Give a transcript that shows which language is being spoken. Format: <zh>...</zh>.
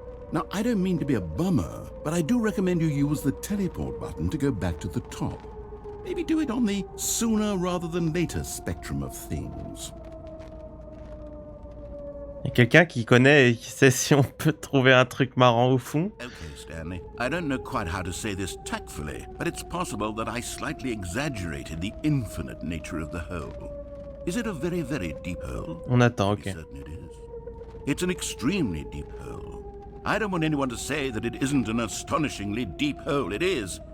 <en>Now, I don't mean to be a bummer, but I do recommend you use the teleport button to go back to the top. Maybe do it on the sooner rather than later spectrum of things.</en> <fr>Y a quelqu'un qui connaît et qui sait si on peut trouver un truc marrant au fond?</fr> <en>Okay, Stanley. I don't know quite how to say this tactfully, but it's possible that I slightly exaggerated the infinite nature of the hole. Is it a very, very deep hole?</en> <fr>On attend, ok.</fr> <en>Certain it is. It's an extremely deep hole. I don't want anyone to say that it isn't an astonishingly deep hole. It is.</en>